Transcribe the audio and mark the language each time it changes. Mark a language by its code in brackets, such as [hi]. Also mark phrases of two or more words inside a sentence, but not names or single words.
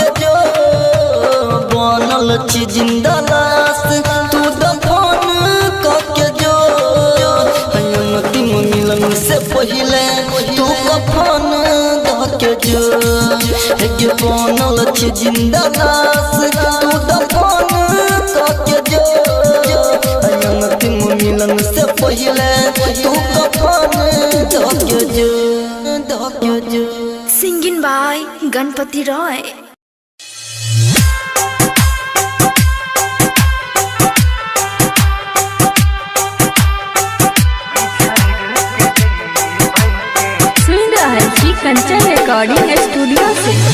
[anp] जो बनल छी जिंदा लाश तू दफन के जो अंतिम मिलन से पहले तू कफन के जो बनल छी जिंदा लाश तू दफन के जो अंतिम मिलन से पहले तू कफन के जो [en] singing by Ganpati Roy. [hi] सुन रहा है जी कंचन रिकॉर्डिंग स्टूडियो से।